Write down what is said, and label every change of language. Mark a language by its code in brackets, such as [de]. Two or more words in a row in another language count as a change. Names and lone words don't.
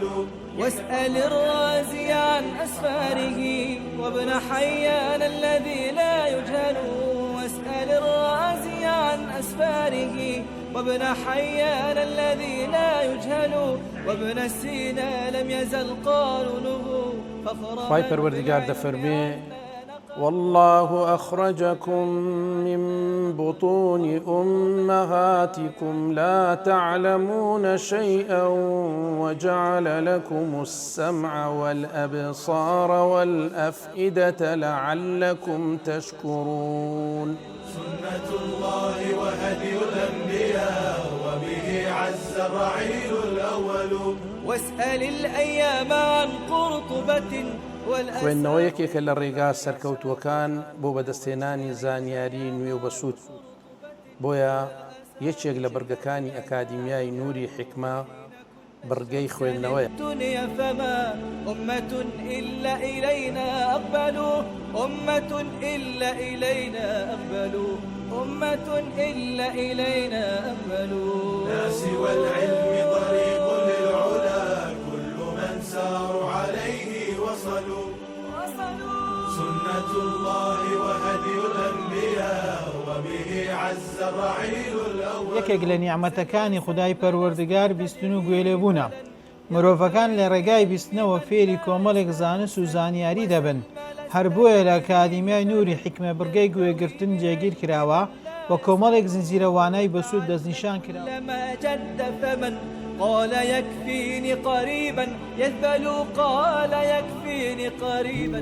[ar] واسأل الرازي عن أسفاره وابن حيان الذي لا يجهل. واسأل الرازي عن أسفاره وابن حيان الذي لا يجهل. وابن سينا لم يزل قانونه فخرا. [ckb] خواهی پروردگار دەفەرمێ [ar] والله أخرجكم من بطون أمهاتكم لا تعلمون شيئا وجعل لكم السمع والأبصار والأفئدة لعلكم تشكرون. سنة الله وهدي الأنبياء وبه عز الرعيل الأول. واسأل الأيام عن قرطبة [ckb] خوێندنەوە یەکێکە لە ڕێگا سەرکەوتووەکان بۆ بەدەستێنانی زانیاری نوێ و بەسوود. بۆیە یەکێک لە بەرگەکانی ئەکادیمیای نوری حکمە بڕگەی خوێندنەوەیە. [ar] فما أمة إلا إلينا أقبلوا أمة إلا إلينا أقبلوا أمة إلا إلينا أقبلوا لا سوى العلم طريق للعلا كل من ساروا عليه وصلوا سنة الله وهدي الأنبياء وبه عز الرعيل الأول. [ckb] یەکێک لە نیعمەتەکانی خودای پەروەردگار بیستن و گوێلێبوونە. مرۆڤەکان لە ڕێگای بیستنەوە فێری کۆمەڵێک زانست و زانیاری دەبن. هەر بۆیە لە ئەکادیمیای نوری حکمە بڕگەی گوێگرتن جێگیر کراوە و کۆمەڵێک زنجیرەوانای بەسوود دەستنیشان کراوە. [ar] لما جد فمن قال يكفيني قريبا يذبل قال يكفيني قريبا.